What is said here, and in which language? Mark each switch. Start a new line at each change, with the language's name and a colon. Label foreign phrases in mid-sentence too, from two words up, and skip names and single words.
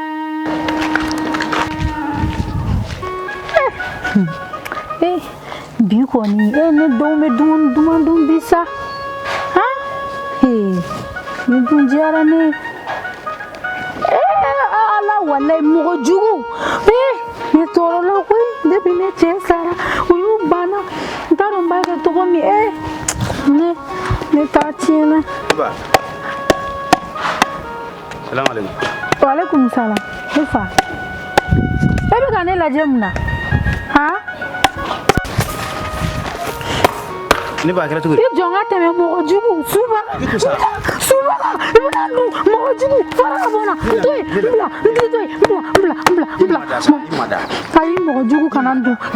Bambara: bi kɔni ne denw bɛ dumuni duman dun bi sa ni dun diyara ne ala walahi mɔgɔ jugu ne tɔɔrɔla koyi depuis ne cɛ sara o y'u banna n t'a dɔn n b'a kɛ cogo min ne t'a tiɲɛna.
Arabic: السلام عليكم. وعليكم السلام.
Bambara: Ne fa e bɛ ka ne lajɛ mun na ne b'a kɛra cogo di? I jɔn ka tɛmɛ mɔgɔ jugu suba i bɛna dun mɔgɔ jugu fara ka bɔ n na n to yen n bila n t'i to yen n bila ayi mɔgɔ jugu kana n dun